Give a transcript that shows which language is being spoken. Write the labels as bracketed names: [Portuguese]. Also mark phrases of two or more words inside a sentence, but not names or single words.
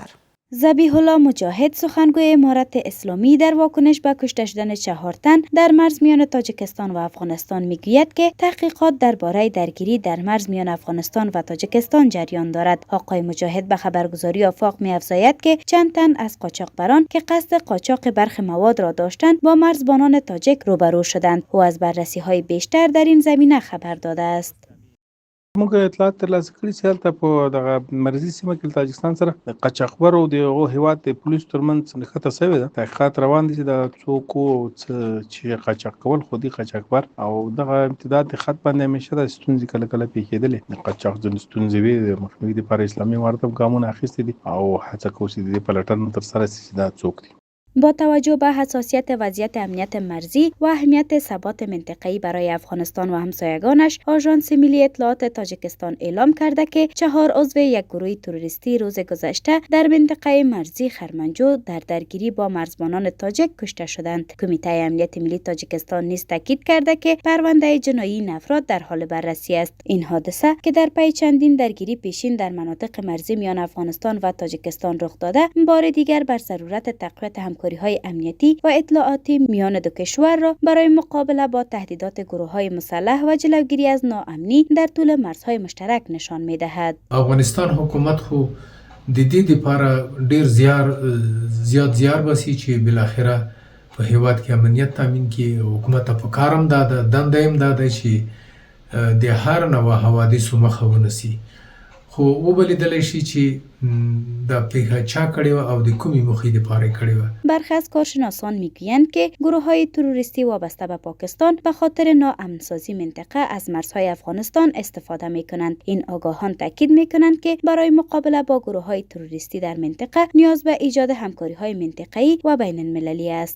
[Persian] ذبیح الله مجاهد سخنگوی امارت اسلامی در واکنش به کشته شدن 4 تن در مرز میان تاجیکستان و افغانستان میگوید که تحقیقات درباره درگیری در مرز میان افغانستان و تاجیکستان جریان دارد. آقای مجاهد به خبرگزاری آفاق می‌افزاید که چند تن از قاچاقبران که قصد قاچاق برخی مواد را داشتند با مرزبانان تاجیک روبرو شدند. او از بررسی‌های بیشتر در این زمینه خبر داده است. [Pashto] موږ اطلاعات ترلاسه کړي چې هلته په دغه مرکزي سیمه کې تاجکستان سره د قاچاقبرو د هغو هېواد د پولیسو ترمنځ نښته شوې ده. تحقیقات روان دي چې د څوک وو چې قاچاق کول خو دي قاچاقبر او دغه امتداد د خط باندې همیشه د ستونزې کله کله پیښېدلې. د قاچاق ځینې ستونزې وې د مخنیوي دپاره اسلامي امارت هم ګامونه اخیستي دي او هڅه کوو چې د دې پلټنه ترسره شي چې دا څوک دي. [Persian] با توجه به حساسیت وضعیت امنیت مرزی و اهمیت ثبات منطقه‌ای برای افغانستان و همسایگانش، آژانس ملی اطلاعات تاجیکستان اعلام کرده که 4 عضو یک گروه تروریستی روز گذشته در منطقه مرزی خرمنجو در درگیری با مرزبانان تاجیک کشته شدند. کمیته امنیت ملی تاجیکستان نیز تاکید کرده که پرونده جنایی این افراد در حال بررسی است. این حادثه که در پی چندین درگیری پیشین در مناطق مرزی میان افغانستان و تاجیکستان رخ داده، بار دیگر بر ضرورت تقویت همکاری‌های امنیتی و اطلاعاتی میان دو کشور را برای مقابله با تهدیدات گروه‌های مسلح و جلوگیری از ناامنی در طول مرزهای مشترک نشان می‌دهد. [Pashto] افغانستان حکومت خو د دې لپاره ډیر زیات زیار باسي چې بالاخره په هیواد کې امنیت تامین کړي. حکومت په کارم دنده هم ده چې د هر نوع حوادثو مخه ونیسي. خو وبلیدلی شي چې د پیښه چا کړې وه او د کومې موخې دپاره یې کړې وه. [Persian] برخی از کارشناسان میگویند که گروه‌های تروریستی وابسته به پاکستان به خاطر ناامن‌سازی منطقه از مرزهای افغانستان استفاده می‌کنند. این آگاهان تاکید می‌کنند که برای مقابله با گروه‌های تروریستی در منطقه نیاز به ایجاد همکاری‌های منطقه‌ای و بین‌المللی است.